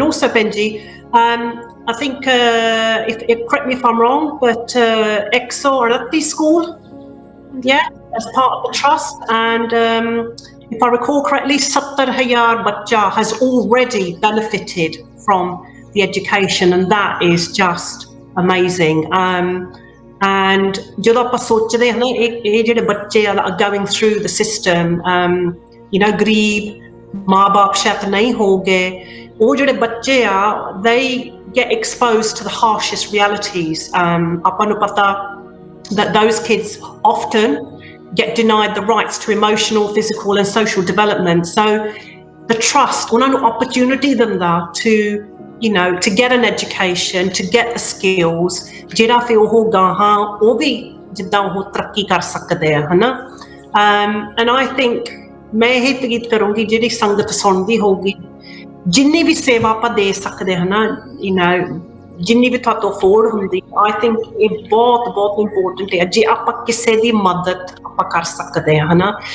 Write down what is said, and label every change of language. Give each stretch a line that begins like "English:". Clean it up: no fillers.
English: And also, Benji, I think correct me if I'm wrong, but EXO or Rati School, as part of the trust, and if I recall correctly, 70,000 bacha has already benefited from the education, and that is just amazing.
Punjabi: And ਜਦੋਂ ਆਪਾਂ ਸੋਚਦੇ ਹਾਂ ਨਾ ਇਹ ਜਿਹੜੇ ਬੱਚੇ ਆ
English: going through the system,
Punjabi: ਗਰੀਬ ਮਾਂ-ਬਾਪ ਸ਼ਾਇਦ ਨਹੀਂ ਹੋਗੇ, ਉਹ ਜਿਹੜੇ ਬੱਚੇ ਆ
English: they get exposed to the harshest realities.
Punjabi: ਆਪਾਂ ਨੂੰ ਪਤਾ
English: that those kids often get denied the rights to emotional, physical and social development. So the trust
Punjabi: ਉਹਨਾਂ ਨੂੰ opportunity ਦਿੰਦਾ
English: to get an education, to get the skills,
Punjabi: ਜਿਹੜਾ ਫਿਰ ਉਹ ਗਾਹਾਂ ਉਹ ਵੀ ਜਿੱਦਾਂ ਉਹ ਤਰੱਕੀ ਕਰ ਸਕਦੇ ਆ, ਹਨਾ।
English: And I think
Punjabi: ਮੈਂ ਇਹ ਤਕੀਦ ਕਰੂੰਗੀ ਜਿਹੜੀ ਸੰਗਤ ਸੁਣਦੀ ਹੋਊਗੀ, ਜਿੰਨੀ ਵੀ ਸੇਵਾ ਆਪਾਂ ਦੇ ਸਕਦੇ ਹਨਾ, ਜਿੰਨੀ ਵੀ ਤੁਹਾਤੋਂ ਅਫੋਰਡ ਹੁੰਦੀ,
English: I think
Punjabi: ਇਹ ਬਹੁਤ ਇੰਪੋਰਟੈਂਟ ਹੈ ਜੇ ਆਪਾਂ ਕਿਸੇ ਦੀ ਮਦਦ ਆਪਾਂ ਕਰ ਸਕਦੇ ਹਾਂ, ਹਨਾ।